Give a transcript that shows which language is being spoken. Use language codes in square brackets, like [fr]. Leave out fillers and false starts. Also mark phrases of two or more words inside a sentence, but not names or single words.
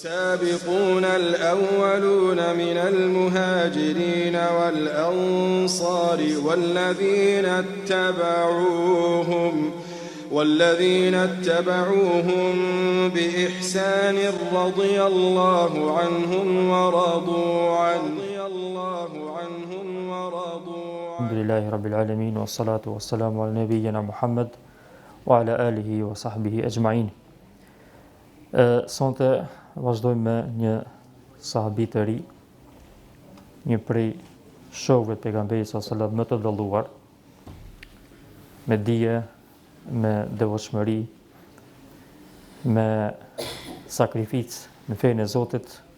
[ar] والسابقون الأولون من المهاجرين والأنصار والذين اتبعوهم بإحسان رضي الله عنهم ورضوا عنه الحمد لله رب العالمين والصلاة والسلام على نبينا محمد وعلى آله وصحبه أجمعين. [sq] Sonte vazhdojmë me një sahabi të ri, një prej shokëve të pejgamberit [ar] صلى الله عليه وسلم [sq] më të dalluar, me dije, me devotshmëri, me sakrificë në fenë e Zotit.